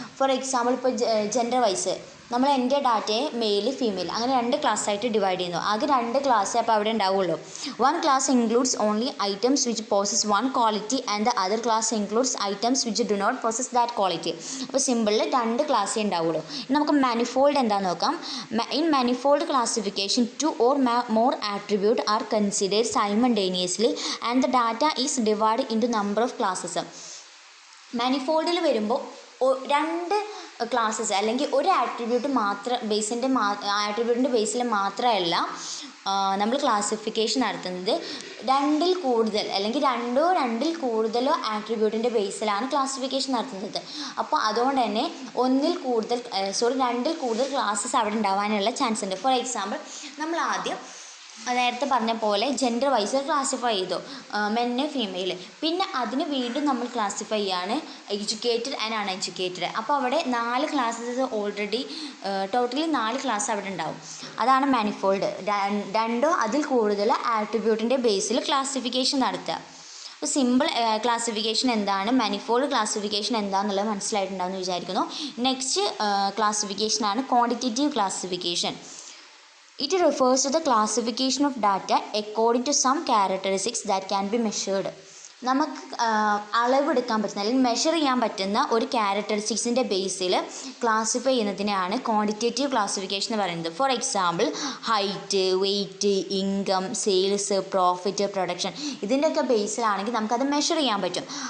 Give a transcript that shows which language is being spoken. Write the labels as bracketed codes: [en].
[ml] For example ഇപ്പോൾ gender vice നമ്മൾ എൻ്റെ ഡാറ്റയെ മെയിൽ ഫീമെയിൽ അങ്ങനെ 2 ക്ലാസ്സായിട്ട് ഡിവൈഡ് ചെയ്യുന്നു. ആകെ 2 ക്ലാസ്സേ അപ്പോൾ അവിടെ ഉണ്ടാവുള്ളൂ. [en] 1 class includes only items which possess 1 quality and the other class includes items which do not possess that quality. [ml] അപ്പോൾ സിമ്പിളിൽ 2 ക്ലാസ്സേ ഉണ്ടാവുള്ളൂ. നമുക്ക് മാനിഫോൾഡ് എന്താണെന്ന് നോക്കാം. [en] In manifold classification 2 or more attribute are considered simultaneously and the data is divided into number of classes. [ml] മാനിഫോൾഡിൽ വരുമ്പോൾ 2 classes അല്ലെങ്കിൽ ഒരു attribute മാത്രം ആട്രിബ്യൂട്ടിൻ്റെ ബേസിൽ മാത്രമല്ല നമ്മൾ ക്ലാസിഫിക്കേഷൻ നടത്തുന്നത്. 2ൽ കൂടുതൽ അല്ലെങ്കിൽ 2ൽ കൂടുതലോ ആട്രിബ്യൂട്ടിൻ്റെ ബേസിലാണ് ക്ലാസിഫിക്കേഷൻ നടത്തുന്നത്. അപ്പോൾ അതുകൊണ്ട് തന്നെ 2ൽ കൂടുതൽ ക്ലാസ്സസ് അവിടെ ഉണ്ടാവാനുള്ള ചാൻസ് ഉണ്ട്. ഫോർ എക്സാമ്പിൾ നമ്മൾ ആദ്യം നേരത്തെ പറഞ്ഞ പോലെ ജെൻഡർ വൈസ് ക്ലാസിഫൈ ചെയ്തു, മെന്ന് ഫീമെയിൽ. പിന്നെ അതിന് വീണ്ടും നമ്മൾ ക്ലാസിഫൈ ചെയ്യാണ് എഡ്യൂക്കേറ്റഡ് ആൻഡ് അൺഎഡ്യൂക്കേറ്റഡ്. അപ്പോൾ അവിടെ 4 ക്ലാസ്സസ് ഓൾറെഡി ടോട്ടലി 4 ക്ലാസ് അവിടെ ഉണ്ടാവും. അതാണ് മാനിഫോൾഡ്. 2 അതിൽ കൂടുതൽ ആട്രിബ്യൂട്ടിൻ്റെ ബേസിൽ ക്ലാസിഫിക്കേഷൻ നടത്തുക. അപ്പോൾ സിമ്പിൾ ക്ലാസിഫിക്കേഷൻ എന്താണ്, മാനിഫോൾഡ് ക്ലാസിഫിക്കേഷൻ എന്താണെന്നുള്ളത് മനസ്സിലായിട്ടുണ്ടാവുമെന്ന് വിചാരിക്കുന്നു. Next ക്ലാസിഫിക്കേഷനാണ് quantitative classification. [en] It refers to the classification of data according to some characteristics that can be measured. [ml] നമുക്ക് അളവെടുക്കാൻ പറ്റുന്ന അല്ലെങ്കിൽ മെഷർ ചെയ്യാൻ പറ്റുന്ന ഒരു ക്യാരക്ടറിസ്റ്റിക്സിൻ്റെ ബേസിൽ ക്ലാസിഫൈ ചെയ്യുന്നതിനാണ് ക്വാണ്ടിറ്റേറ്റീവ് ക്ലാസിഫിക്കേഷൻ എന്ന് പറയുന്നത്. For example height, weight, income, sales, profit, production ഇതിൻ്റെയൊക്കെ ബേസിലാണെങ്കിൽ നമുക്കത് മെഷർ ചെയ്യാൻ പറ്റും.